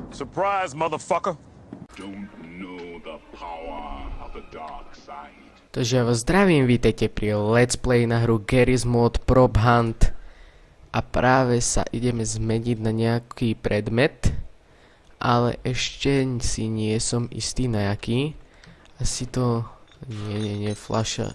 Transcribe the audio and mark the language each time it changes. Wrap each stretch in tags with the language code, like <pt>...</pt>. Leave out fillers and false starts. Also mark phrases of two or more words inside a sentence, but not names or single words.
<en>surprise, motherfucker. Don't know the power of the dark side.</en> <sk>Takže ja vás zdravím, vítajte pri</sk> <en>Let's Play</en> <sk>na hru Garry's Mod Prop Hunt. A práve sa ideme zmeniť na nejaký predmet, ale ešte si nie som istý na jaký. Asi to... Nie, fľaša.</sk>